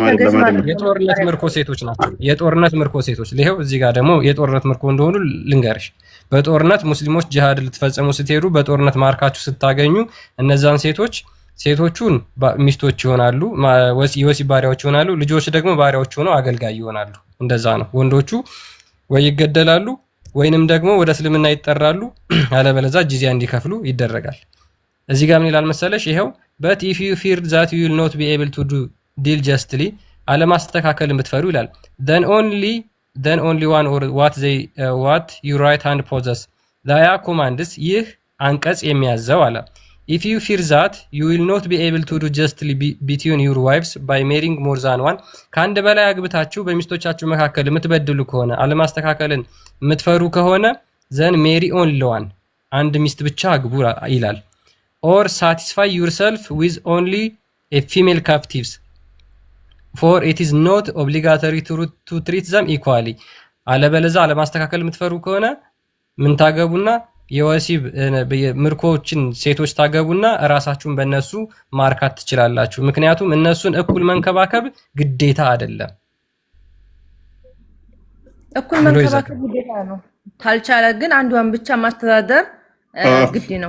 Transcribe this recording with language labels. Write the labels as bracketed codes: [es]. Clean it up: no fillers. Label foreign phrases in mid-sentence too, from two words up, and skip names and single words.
[am] የጦርነት ምርኮ ሴቶች ናቸው። የጦርነት ምርኮ ሴቶች ይሄው እዚህ ጋር ደግሞ የጦርነት ምርኮ እንደሆኑ ልንገርሽ። በጦርነት ሙስሊሞች ጂሃድ ልትፈጽሙ ስትሄዱ በጦርነት ማርካችሁ ስታገኙ እነዛን ሴቶቹን ሚስቶች ይሆናሉ፣ የወሲብ ባሪያዎች ይሆናሉ። ልጆች ደግሞ ባሪያዎች ሆነው አገልጋይ ይሆናሉ። እንደዛ ነው። ወንዶቹ ወይ ይገደላሉ ወይንም ደግሞ ወደ እስልምና ይጠራሉ፣ አለበለዚያ ጂዚያ እንዲከፍሉ ይደረጋል። እዚህ ጋር ምን ይላል መሰለሽ? [en] ይሄው but if you fear that you will not be able to deal justly [am] አለማስተካከል የምትፈሩ ይላል [en] then only one or what your right hand possess ያ [am] ኮማንድስ ይህ አንቀጽ የሚያዘው አለ [en] if you fear that you will not be able to do justly between your wives by marrying more than one [am] ከአንድ በላይ አግብታችሁ በሚስቶቻችሁ መካከል የምትበድሉ ከሆነ አለማስተካከልን የምትፈሩ ከሆነ [en] then marry only one [am] አንድ ሚስት ብቻ አግቡ ይላል [en] or satisfy yourself with only a female captives for it is not obligatory to treat them equally [am] አለበለዚያ አለማስተካከል የምትፈሩ ከሆነ ምን ታገቡና የወሲብ ምርኮችን ሴቶች ታገቡና ራሳችሁን በእነሱ ማርካት ትችላላችሁ ምክንያቱም እነሱን እኩል መንከባከብ ግዴታ አይደለም እኩል መንከባከብ ግዴታ ነው ታልቻለ ግን አንዷን ብቻ ማስተዳደር ግዴ ነው